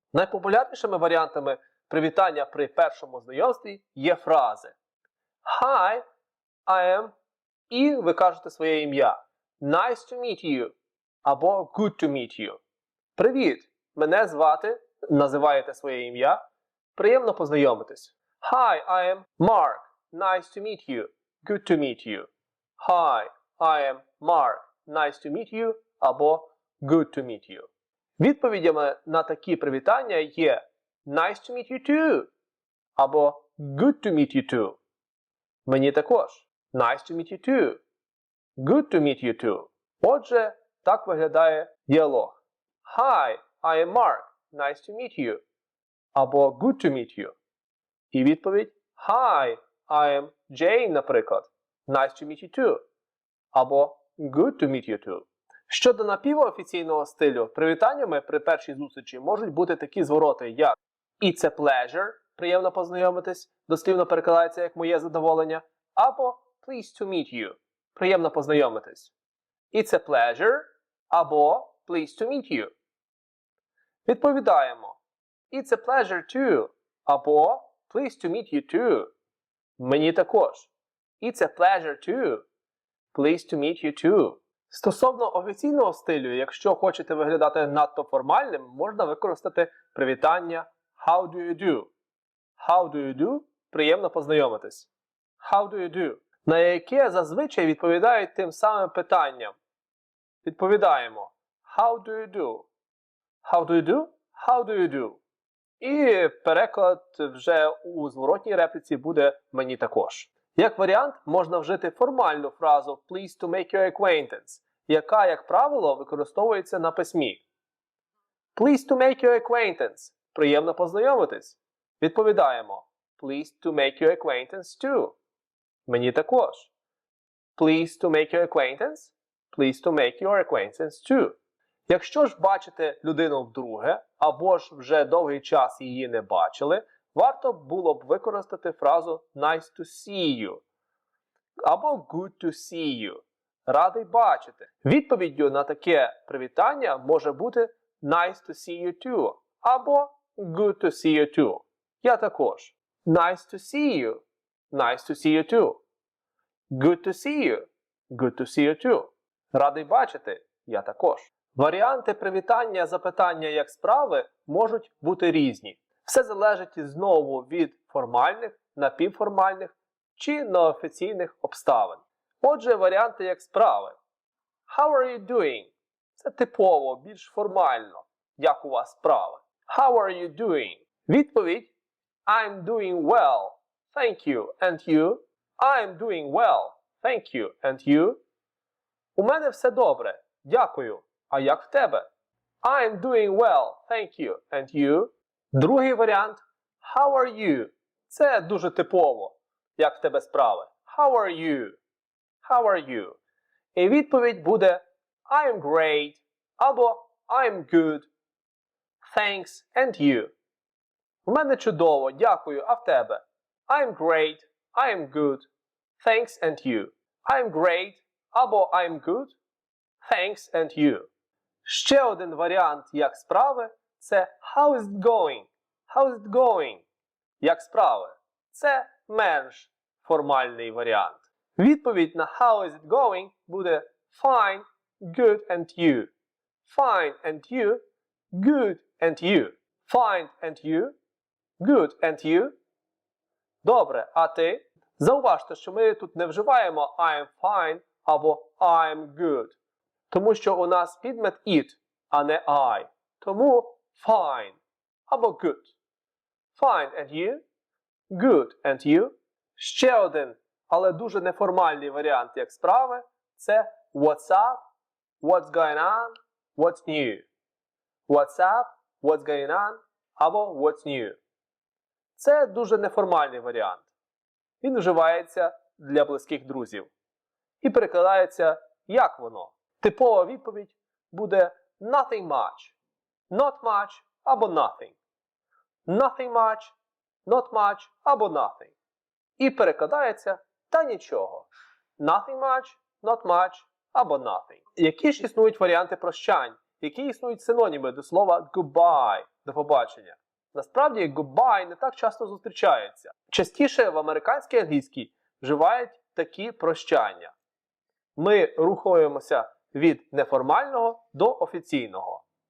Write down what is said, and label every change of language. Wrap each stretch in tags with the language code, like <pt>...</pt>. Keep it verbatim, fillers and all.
<uk>Найпопулярнішими варіантами привітання при першому знайомстві є фрази</uk> <en>«Hi, I am»</en> <uk>і ви кажете своє ім'я</uk> <en>«Nice to meet you»</en> <uk>або</uk> <en>«Good to meet you».</en> <uk>«Привіт, мене звати», називаєте своє ім'я, «Приємно познайомитись».</uk> <en>«Hi, I am Mark, nice to meet you, good to meet you». «Hi, I am Mark, nice to meet you»</en> <uk>або</uk> <en>«Good to meet you».</en> <uk>Відповідями на такі привітання є</uk> <en>«Nice to meet you too»</en> <uk>або</uk> <en>«Good to meet you too».</en> <uk>Мені також</uk> <en>«Nice to meet you too», «Good to meet you too».</en> <uk>Отже, так виглядає діалог.</uk> <en>«Hi, I am Mark, nice to meet you»</en> <uk>або</uk> <en>«Good to meet you».</en> <uk>І відповідь</uk> <en>«Hi, I am Jane»,</en> <uk>наприклад,</uk> <en>«Nice to meet you too»</en> <uk>або</uk> <en>«Good to meet you too».</en> <uk>Щодо напівоофіційного стилю, привітаннями при першій зустрічі можуть бути такі звороти, як</uk> <en>«It's a pleasure»</en> <uk>– «Приємно познайомитись», дослівно перекладається як «Моє задоволення», або</uk> <en>«Pleased to meet you»</en> <uk>– «Приємно познайомитись».</uk> <en>«It's a pleasure»</en> <uk>або</uk> <en>«Pleased to meet you».</en> <uk>Відповідаємо</uk> <en>«It's a pleasure too»</en> <uk>або</uk> <en>«Pleased to meet you too».</en> <uk>Мені також</uk> <en>«It's a pleasure too», «Pleased to meet you too».</en> <uk>Стосовно офіційного стилю, якщо хочете виглядати надто формальним, можна використати привітання</uk> <en>«How do you do?» «How do you do?»</en> <uk>– «Приємно познайомитись».</uk> <en>«How do you do?»</en> <uk>– на яке зазвичай відповідають тим самим питанням. Відповідаємо</uk> <en>«How do you do?» «How do you do?» «How do you do?»</en> <uk>І переклад вже у зворотній репліці буде «Мені також». Як варіант, можна вжити формальну фразу</uk> <en>«Pleased to make your acquaintance»,</en> <uk>яка, як правило, використовується на письмі.</uk> <en>«Pleased to make your acquaintance» –</en> <uk>«Приємно познайомитись». Відповідаємо</uk> <en>«Pleased to make your acquaintance too».</en> <uk>Мені також.</uk> <en>«Pleased to make your acquaintance» – «Pleased to make your acquaintance too».</en> <uk>Якщо ж бачите людину вдруге, або ж вже довгий час її не бачили, варто було б використати фразу</uk> <en>«nice to see you»</en> <uk>або</uk> <en>«good to see you»</en> <uk>– «радий бачити». Відповіддю на таке привітання може бути</uk> <en>«nice to see you too»</en> <uk>або</uk> <en>«good to see you too» –</en> <uk>«я також».</uk> <en>«Nice to see you» – «nice to see you too». «Good to see you» – «good to see you too».</en> <uk>«Радий бачити» – «я також». Варіанти привітання запитання як справи можуть бути різні. Все залежить знову від формальних, напівформальних чи неофіційних обставин. Отже, варіанти як справи.</uk> <en>How are you doing?</en> <uk>Це типово, більш формально, як у вас справи.</uk> <en>How are you doing?</en> <uk>Відповідь</uk> <en>I'm doing well, thank you, and you? I'm doing well, thank you, and you?</en> <uk>У мене все добре, дякую, а як в тебе?</uk> <en>I'm doing well, thank you, and you?</en> <uk>Другий варіант</uk> <en>– How are you?</en> <uk>Це дуже типово, як в тебе справи.</uk> <en>How are you? How are you?</en> <uk>І відповідь буде</uk> <en>I'm great</en> <uk>або</uk> <en>I'm good. Thanks and you.</en> <uk>У мене чудово, дякую, а в тебе?</uk> <en>I'm great, I'm good, thanks and you. I'm great</en> <uk>або</uk> <en>I'm good, thanks and you.</en> <uk>Ще один варіант, як справи – це</uk> <en>«How is it going?» «How is it going?»</en> <uk>«Як справи?» Це менш формальний варіант. Відповідь на</uk> <en>«How is it going?»</en> <uk>буде</uk> <en>«Fine, good and you». «Fine and you», «good and you». «Fine and you», «good and you».</en> <uk>Добре, а ти? Зауважте, що ми тут не вживаємо</uk> <en>«I'm fine»</en> <uk>або</uk> <en>«I'm good»,</en> <uk>тому що у нас підмет «it», а не «I». Тому</uk> <en>Fine</en> <uk>або</uk> <en>good. Fine and you? Good and you?</en> <uk>Ще один, але дуже неформальний варіант як справи – це</uk> <en>what's up, what's going on, what's new. What's up, what's going on</en> <uk>або</uk> <en>what's new.</en> <uk>Це дуже неформальний варіант. Він вживається для близьких друзів. І перекладається як воно. Типова відповідь буде</uk> <en>nothing much, not much</en> <uk>або</uk> <en>nothing. Nothing much, not much</en> <uk>або</uk> <en>nothing.</en> <uk>І перекладається та нічого.</uk> <en>Nothing much, not much</en> <uk>або</uk> <en>nothing.</en> <uk>Які ж існують варіанти прощань? Які існують синоніми до слова goodbye, до побачення? Насправді, goodbye не так часто зустрічається. Частіше в американській англійській вживають такі прощання. Ми рухаємося від неформального до офіційного.</uk>